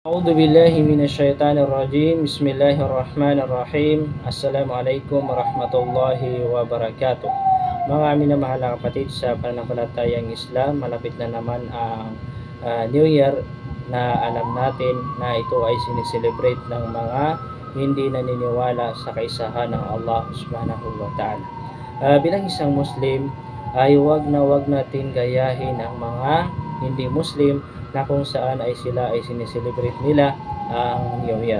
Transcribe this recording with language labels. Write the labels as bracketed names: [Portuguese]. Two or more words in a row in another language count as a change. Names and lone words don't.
[Arabic] أعوذ بالله من الشيطان الرجيم. بسم الله الرحمن الرحيم. السلام عليكم ورحمة الله وبركاته. [Filipino] Mga minamahal na kapatid sa pananampalatayang Islam, malapit na naman ang [English] New Year [Filipino] na alam natin na ito ay sineselebrate ng mga hindi naniniwala sa kaisahan ng [Arabic] الله سبحانه وتعالى. [Filipino] Bilang isang Muslim ay wag natin gayahin ang mga hindi Muslim na kung saan ay sila ay sineselebrate nila ang [English] New Year.